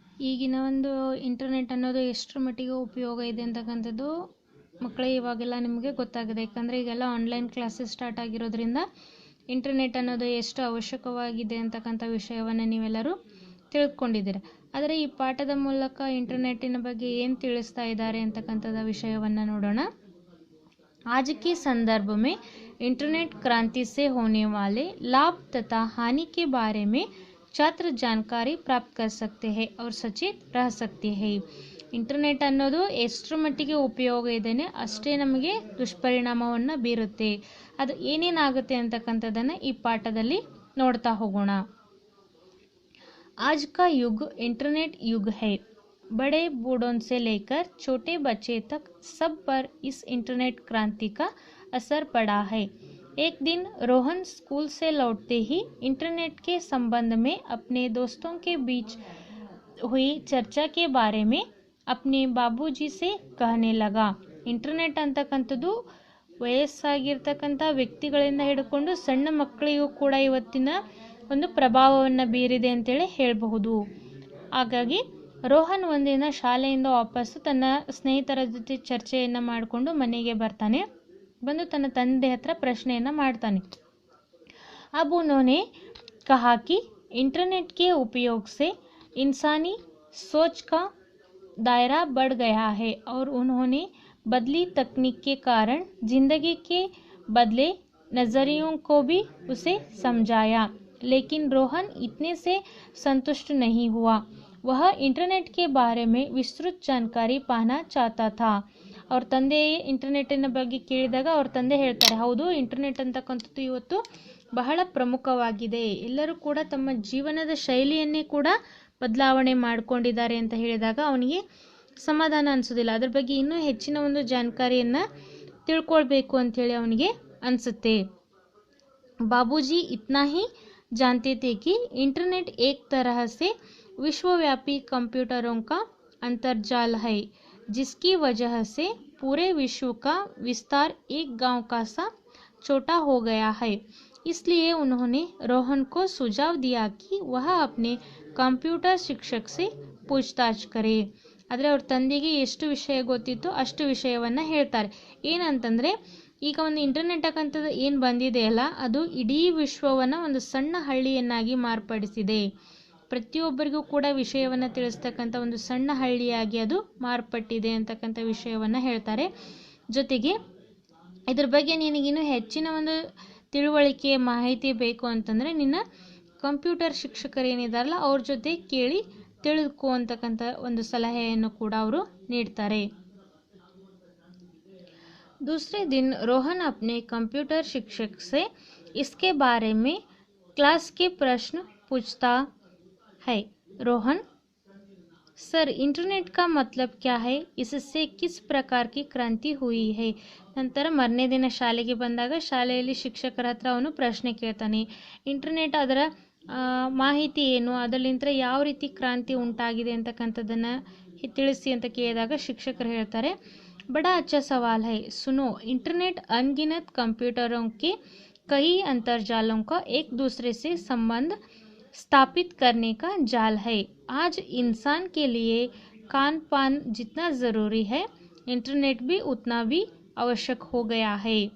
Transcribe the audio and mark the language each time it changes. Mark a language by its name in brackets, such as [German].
[Kannada] ಈಗಿನ ಒಂದು ಇಂಟರ್ನೆಟ್ ಅನ್ನೋದು ಎಷ್ಟರ ಮಟ್ಟಿಗೆ ಉಪಯೋಗ ಇದೆ ಅಂತಕ್ಕಂಥದ್ದು ಮಕ್ಕಳೇ ಇವಾಗೆಲ್ಲ ನಿಮಗೆ ಗೊತ್ತಾಗಿದೆ. ಯಾಕಂದರೆ ಈಗೆಲ್ಲ ಆನ್ಲೈನ್ ಕ್ಲಾಸಸ್ ಸ್ಟಾರ್ಟ್ ಆಗಿರೋದ್ರಿಂದ ಇಂಟರ್ನೆಟ್ ಅನ್ನೋದು ಎಷ್ಟು ಅವಶ್ಯಕವಾಗಿದೆ ಅಂತಕ್ಕಂಥ ವಿಷಯವನ್ನು ನೀವೆಲ್ಲರೂ ತಿಳ್ಕೊಂಡಿದ್ದೀರ. ಆದರೆ ಈ ಪಾಠದ ಮೂಲಕ ಇಂಟರ್ನೆಟ್ಟಿನ ಬಗ್ಗೆ ಏನು ತಿಳಿಸ್ತಾ ಇದ್ದಾರೆ ಅಂತಕ್ಕಂಥದ್ದು ವಿಷಯವನ್ನು ನೋಡೋಣ. [Hindi] आज के संदर्भ में इंटरनेट क्रांति से होने वाले लाभ तथा हानि के बारे में छात्र जानकारी प्राप्त कर सकते हैं और सचेत रह सकते हैं. [Kannada] ಇಂಟರ್ನೆಟ್ ಅನ್ನೋದು ಎಷ್ಟರ ಮಟ್ಟಿಗೆ ಉಪಯೋಗ ಇದೆಯೇ ಅಷ್ಟೇ ನಮಗೆ ದುಷ್ಪರಿಣಾಮವನ್ನು ಬೀರುತ್ತೆ. ಅದು ಏನೇನಾಗುತ್ತೆ ಅಂತಕ್ಕಂಥದ್ದನ್ನು ಈ ಪಾಠದಲ್ಲಿ ನೋಡ್ತಾ ಹೋಗೋಣ. [Hindi] आज का युग इंटरनेट युग है. बड़े बूढ़ों से लेकर छोटे बच्चे तक सब पर इस इंटरनेट क्रांति का असर पड़ा है. एक दिन रोहन स्कूल से लौटते ही इंटरनेट के संबंध में अपने दोस्तों के बीच हुई चर्चा के बारे में अपने बाबूजी से कहने लगा. [Kannada] ಇಂಟರ್ನೆಟ್ ಅಂತಕ್ಕಂಥದ್ದು ವಯಸ್ಸಾಗಿರ್ತಕ್ಕಂಥ ವ್ಯಕ್ತಿಗಳಿಂದ ಹಿಡ್ಕೊಂಡು ಸಣ್ಣ ಮಕ್ಕಳಿಗೂ ಕೂಡ ಇವತ್ತಿನ ಒಂದು ಪ್ರಭಾವವನ್ನು ಬೀರಿದೆ ಅಂತೇಳಿ ಹೇಳಬಹುದು. ಹಾಗಾಗಿ ರೋಹನ್ ಒಂದಿನ ಶಾಲೆಯಿಂದ ವಾಪಸ್ಸು ತನ್ನ ಸ್ನೇಹಿತರ ಜೊತೆ ಚರ್ಚೆಯನ್ನು ಮಾಡಿಕೊಂಡು ಮನೆಗೆ ಬರ್ತಾನೆ. ಬಂದು ತನ್ನ ತಂದೆ ಹತ್ರ ಪ್ರಶ್ನೆಯನ್ನು ಮಾಡ್ತಾನೆ. [Hindi] अब उन्होंने कहा कि इंटरनेट के उपयोग से इंसानी सोच का दायरा बढ़ गया है और उन्होंने बदली तकनीक के कारण जिंदगी के बदले नज़रियों को भी उसे समझाया. लेकिन रोहन इतने से संतुष्ट नहीं हुआ. वह इंटरनेट के बारे में विस्तृत जानकारी पाना चाहता था. [Kannada] ಅವ್ರ ತಂದೆ ಇಂಟರ್ನೆಟ್ಟಿನ ಬಗ್ಗೆ ಕೇಳಿದಾಗ ಅವ್ರ ತಂದೆ ಹೇಳ್ತಾರೆ, ಹೌದು, ಇಂಟರ್ನೆಟ್ ಅಂತಕ್ಕಂಥದ್ದು ಇವತ್ತು ಬಹಳ ಪ್ರಮುಖವಾಗಿದೆ. ಎಲ್ಲರೂ ಕೂಡ ತಮ್ಮ ಜೀವನದ ಶೈಲಿಯನ್ನೇ ಕೂಡ ಬದಲಾವಣೆ ಮಾಡಿಕೊಂಡಿದ್ದಾರೆ ಅಂತ ಹೇಳಿದಾಗ ಅವನಿಗೆ ಸಮಾಧಾನ ಅನಿಸೋದಿಲ್ಲ. ಅದ್ರ ಬಗ್ಗೆ ಇನ್ನೂ ಹೆಚ್ಚಿನ ಒಂದು ಜಾಣಕಾರಿಯನ್ನು ತಿಳ್ಕೊಳ್ಬೇಕು ಅಂಥೇಳಿ ಅವನಿಗೆ ಅನಿಸುತ್ತೆ. [Hindi] बाबूजी इतना ही जानते थे कि इंटरनेट एक तरह से विश्वव्यापी कंप्यूटरों का अंतर्जाल है, जिसकी वजह से पूरे विश्व का विस्तार एक गांव का सा छोटा हो गया है. इसलिए उन्होंने रोहन को सुझाव दिया कि वह अपने कंप्यूटर शिक्षक से पूछताछ करे. [Kannada] ಆದರೆ ಅವ್ರ ತಂದೆಗೆ ಎಷ್ಟು ವಿಷಯ ಗೊತ್ತಿತ್ತು ಅಷ್ಟು ವಿಷಯವನ್ನು ಹೇಳ್ತಾರೆ. ಏನಂತಂದರೆ, ಈಗ ಒಂದು ಇಂಟರ್ನೆಟ್ ಅಂತಕ್ಕಂಥದ್ದು ಏನು ಬಂದಿದೆಯಲ್ಲ, ಅದು ಇಡೀ ವಿಶ್ವವನ್ನು ಒಂದು ಸಣ್ಣ ಹಳ್ಳಿಯನ್ನಾಗಿ ಮಾರ್ಪಡಿಸಿದೆ. ಪ್ರತಿಯೊಬ್ಬರಿಗೂ ಕೂಡ ವಿಷಯವನ್ನು ತಿಳಿಸ್ತಕ್ಕಂಥ ಒಂದು ಸಣ್ಣ ಹಳ್ಳಿಯಾಗಿ ಅದು ಮಾರ್ಪಟ್ಟಿದೆ ಅಂತಕ್ಕಂಥ ವಿಷಯವನ್ನು ಹೇಳ್ತಾರೆ. ಜೊತೆಗೆ ಇದ್ರ ಬಗ್ಗೆ ನಿನಗಿನ್ನೂ ಹೆಚ್ಚಿನ ಒಂದು ತಿಳುವಳಿಕೆ ಮಾಹಿತಿ ಬೇಕು ಅಂತಂದರೆ ನಿನ್ನ ಕಂಪ್ಯೂಟರ್ ಶಿಕ್ಷಕರೇನಿದಾರಲ್ಲ ಅವ್ರ ಜೊತೆ ಕೇಳಿ ತಿಳಿದುಕೋ ಅಂತಕ್ಕಂಥ ಒಂದು ಸಲಹೆಯನ್ನು ಕೂಡ ಅವರು ನೀಡ್ತಾರೆ. [Hindi] दूसरे दिन रोहन अपने कंप्यूटर शिक्षक से इसके बारे में क्लास के प्रश्न पूछता है. रोहन, सर, इंटरनेट का मतलब क्या है? इससे किस प्रकार की क्रांति हुई है? [Kannada] ನಂತರ ಮರನೇ ದಿನ ಶಾಲೆಗೆ ಬಂದಾಗ ಶಾಲೆಯಲ್ಲಿ ಶಿಕ್ಷಕರ ಹತ್ರ ಅವನು ಪ್ರಶ್ನೆ ಕೇಳ್ತಾನೆ. ಇಂಟರ್ನೆಟ್ ಅದರ ಮಾಹಿತಿ ಏನು, ಅದರಲ್ಲಿಂದ ಯಾವ ರೀತಿ ಕ್ರಾಂತಿ ಉಂಟಾಗಿದೆ ಅಂತಕ್ಕಂಥದ್ದನ್ನು ತಿಳಿಸಿ ಅಂತ ಕೇಳಿದಾಗ ಶಿಕ್ಷಕರು ಹೇಳ್ತಾರೆ, [Hindi] बड़ा अच्छा सवाल है. सुनो, इंटरनेट अनगिनत कंप्यूटरों के कई अंतर्जालों का एक दूसरे से संबंध स्थापित करने का जाल है. आज इंसान के लिए खान पान जितना ज़रूरी है, इंटरनेट भी उतना भी ಅವಶ್ಯಕ हो गया है.